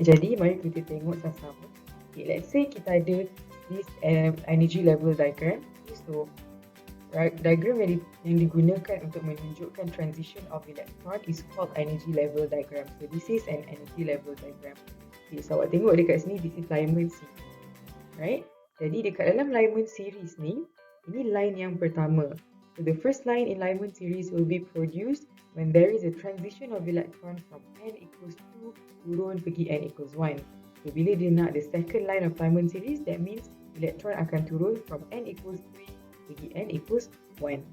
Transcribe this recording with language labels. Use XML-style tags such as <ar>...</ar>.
<ms>Jadi mari kita tengok sama-sama. Okay,</ms> <en>let's say</en> <ms>kita ada</ms> <en>this energy level diagram. Okay, so diagram</en> <ms>yang digunakan untuk menunjukkan</ms> <en>transition of electron is called energy level diagram. So this is an energy level diagram. Okay, so</en> <ms>awak tengok dekat sini,</ms> <en>this is Lyman series, right?</en> <ms>Jadi dekat dalam Lyman series ni, ini line yang pertama.</ms> <en>So the first line in Lyman series will be produced when there is a transition of electron from n equals 2</en> <ms>turun pergi</ms> <en>n equals 1. So</en> <ms>bila dia nak</ms> <en>the second line of Lyman series, that means electron</en> <ms>akan turun</ms> <en>from n equals 3</en> <ms>pergi</ms> <en>n equals 1.</en>